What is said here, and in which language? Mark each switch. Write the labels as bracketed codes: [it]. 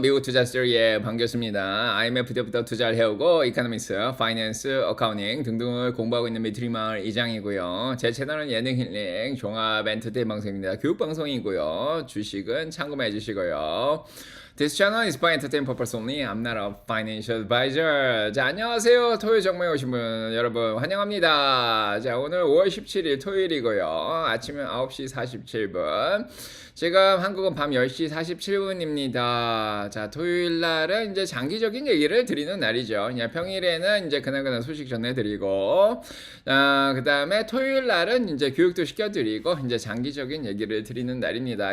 [ko] 미국 투자 스토리의 반갑습니다. IMF 때부터 투자를 해오고, 이코노믹스, 파이낸스, 어카운팅 등등을 공부하고 있는 미트리마을 이장이고요. 제 채널은 예능 힐링, 종합 엔터테인 방송입니다. 교육 방송이고요. 주식은 참고만 해주시고요. [en] This channel is for entertainment purpose only. I'm not a financial advisor. [ko] 자, 안녕하세요. 토요일 정모에 오신 분 여러분 환영합니다. 자, 오늘 5월 17일 토요일이고요. 아침은 9시 47분. 지금 한국은 밤 10시 47분입니다. 자, 토요일 날은 이제 장기적인 얘기를 드리는 날이죠. 그냥 평일에는 이제 그날그날 소식 전해드리고, 그 다음에 토요일 날은 이제 교육도 시켜드리고, 이제 장기적인 얘기를 드리는 날입니다.